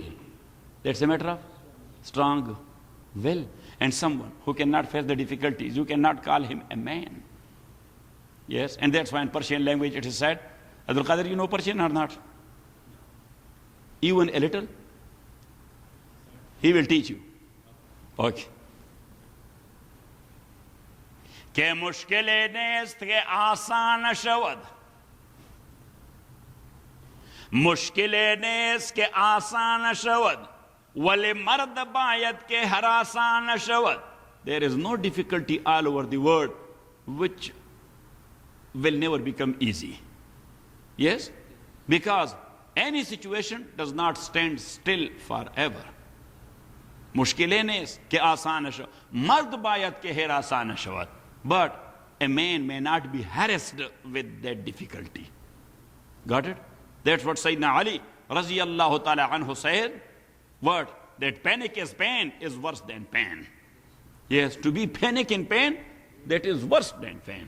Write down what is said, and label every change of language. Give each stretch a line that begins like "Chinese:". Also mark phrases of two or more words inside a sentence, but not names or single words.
English: That's a matter of strong will. And someone who cannot face the difficulties, you cannot call him a man. Yes, and that's why in Persian language it is said, Abdul Qadir, you know Persian or not? Even a little? He will teach you. Okay.
Persian: که مشکل نیست که آسان شود. مشکلی نیست که آسان شود ولی مرد باید که هراسان شود.
English: There is no difficulty all over the world which will never become easy. Yes? Because any situation does not stand still forever.
Persian: مشکلی نیست که آسان شود، مرد باید که هراسان شود.
English: But a man may not be harassed with that difficulty. Got it? That's what Sayyidina Ali
Arabic: رضي الله تعالى عنه
English: said. What? That panic is pain is worse than pain. Yes, to be panic in pain, that is worse than pain.